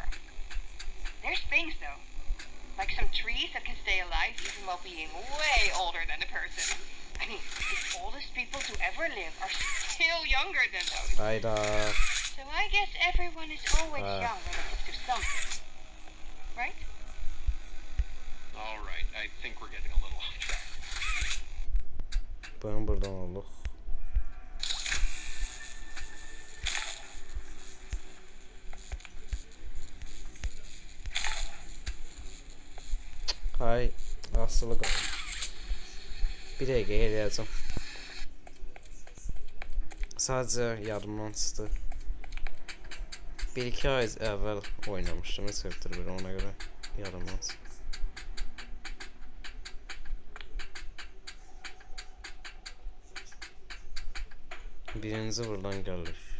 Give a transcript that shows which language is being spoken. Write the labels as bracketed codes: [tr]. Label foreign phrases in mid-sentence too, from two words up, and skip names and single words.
[en] There's things though, like some trees that can stay alive even while being way older than a person. I mean, the oldest people to ever live are still younger than those. Hayda. So I guess everyone is always young relative to something, right? All right, I think we're getting a little off track. [tr] Ben buradan olduk. Hay, hastalık oldu. [az] Bir dakika eləyəcəm. Sadəcə yadımdan çıxdı. 1-2 ay əvvəl oynamışdım Chapter 1, ona görə yadımdan çıxdı. Birinci buradan gəlir.